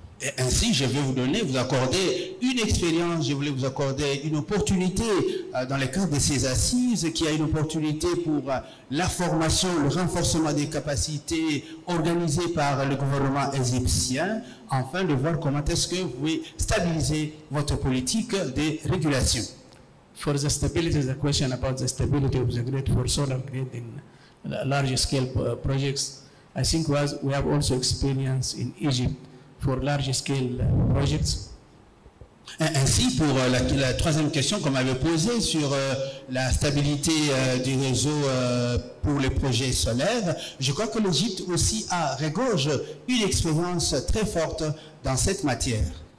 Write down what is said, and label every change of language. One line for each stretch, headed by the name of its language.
French: Et ainsi, je vais vous accorder une expérience, je voulais vous accorder une opportunité dans le cadre de ces assises, qui a une opportunité pour la formation, le renforcement des capacités organisées par le gouvernement égyptien, afin de voir comment est-ce que vous pouvez stabiliser votre politique de régulation.
English: For the stability, the question about the stability of the grid for solar grid in large scale projects, I think we have also experience in Egypt for large-scale projects.
French: Ainsi, pour la troisième question qu'on m'avait posée sur la stabilité du réseau pour les projets solaires, je crois que l'Égypte aussi regorge une expérience très forte dans cette matière.